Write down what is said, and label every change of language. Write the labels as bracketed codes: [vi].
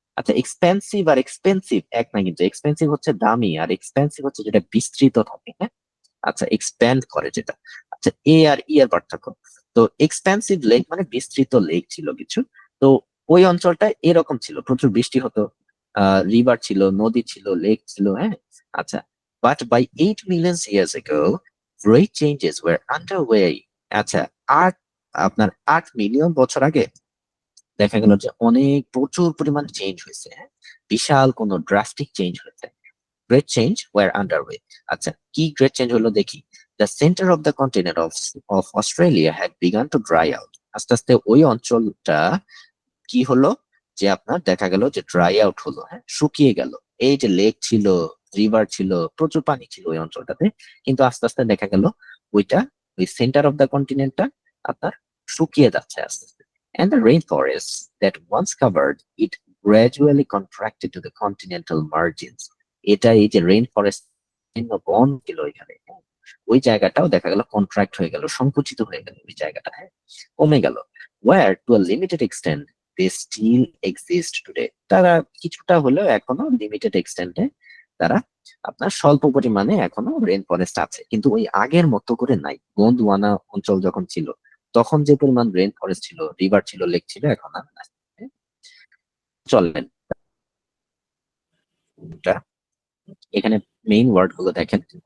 [bn] আচ্ছা, এক্সপেন্সিভ আর এক্সপেন্সিভ এক না, কিন্তু এক্সপেন্সিভ হচ্ছে দামি, আর এক্সপেন্সিভ হচ্ছে যেটা বিস্তৃত থাকে, হ্যাঁ। আচ্ছা, এক্সপ্যান্ড করে যেটা। আচ্ছা, এ আর ই এর পার্থক্য। তো এক্সপেন্সিভ লেক মানে বিস্তৃত লেক ছিল কিছু। তো ওই অঞ্চলটা এরকম ছিল, প্রচুর বৃষ্টি হতো, রিভার ছিল, নদী ছিল, লেক ছিল, হ্যাঁ। [en] আচ্ছা, but by 8 million years ago great changes were underway. [bn] আচ্ছা, আট আপনার 8 মিলিয়ন বছর আগে দেখা গেল যে অনেক প্রচুর পরিমাণ চেঞ্জ হয়েছে, হ্যাঁ? বিশাল কোন ড্রাস্টিক চেঞ্জ হয়েছে। [en] Great change were underway. [bn] আচ্ছা, কি গ্রেট চেঞ্জ হলো দেখি। [en] The centre of the continent of Australia had begun to dry out. [bn] আস্তে আস্তে ওই অঞ্চলটা কি হলো, যে আপনার দেখা গেল যে ড্রাই আউট হলো, হ্যাঁ, শুকিয়ে গেল। এই যে লেক ছিল, রিভার ছিল, প্রচুর পানি ছিল ওই অঞ্চলটাতে, কিন্তু আস্তে আস্তে দেখা গেল ওইটা, ওই [en] centre of the কন্টিনেন্টটা [bn] আপনার শুকিয়ে যাচ্ছে আস্তে আস্তে। [en] And the rainforests that once covered it gradually contracted to the continental margins. [bn] এটা এই যে রেইন ফরেস্ট বন ছিল এখানে, হ্যাঁ, ওই জায়গাটাও দেখা গেল কন্ট্রাক্ট হয়ে গেল, সংকুচিত হয়ে গেল ওই জায়গাটা, হ্যাঁ, কমে গেল। [en] Where to a limited extent they still exist today. [bn] তারা কিছুটা হলেও এখনো লিমিটেড এক্সটেন্টে তারা আপনার স্বল্প পরিমাণে এখনো রেইন ফরেস্ট আছে, কিন্তু ওই আগের মতো করে নাই। গোন্দওয়ানা অঞ্চল যখন ছিল তখন যে পরিমাণ রেইন ফরেস্ট ছিল, রিভার ছিল, লেক ছিল, এখন আর নাই। চলেন, এটা এখানে মেইন ওয়ার্ড গুলো দেখেন।